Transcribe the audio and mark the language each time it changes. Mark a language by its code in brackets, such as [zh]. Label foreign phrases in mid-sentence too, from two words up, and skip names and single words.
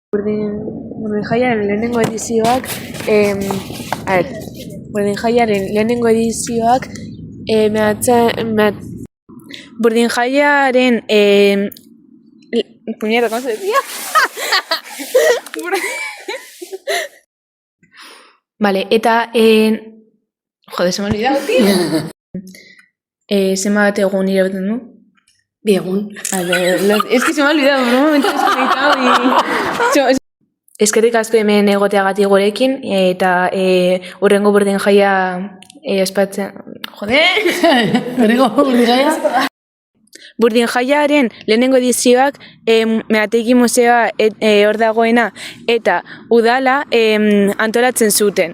[eu] Burdin Jaiaren lehenengo edizioak, Burdin Jaiaren lehenengo edizioak, Burdin Jaiaren, [es] puñeta, ¿cómo se decía? Vale, eta, joder, se me ha olvidado, tío. [eu] Zenbat egun irauten du? 2 egun. [es] Es que se me ha olvidado, en un momento he desconectado y... [eu] Eskerrik asko hemen egoteagatik gurekin, eta hurrengo Burdin Jaia ospatzen... Joder! Hurrengo Burdin Jaia? Burdin Jaiaren lehenengo edizioak Meategi Museoa hor dagoena eta udala antolatzen zuten.